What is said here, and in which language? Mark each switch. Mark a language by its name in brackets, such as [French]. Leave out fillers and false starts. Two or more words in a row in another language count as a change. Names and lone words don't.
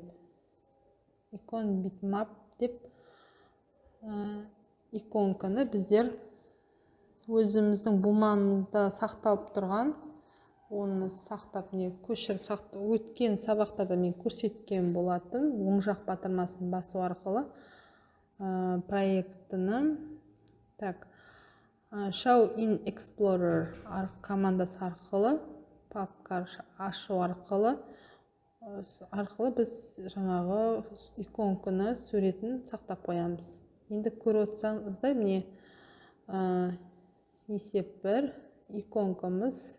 [Kazakh] Икон bitmap деп иконканы біздер өзіміздің бумамызда сақталып тұрған, оны сақтап көшіріп өткен сабақтарда мен көрсеткен болатын. Оң жақ батырмасын басу арқылы проектіні [English] show in explorer [Kazakh] командасы арқылы папка ашу арқылы біз жаңағы иконканы суретін сақтап қоямыз. Енді көріп отырсаңыздар, міне есеп 1 иконкамыз.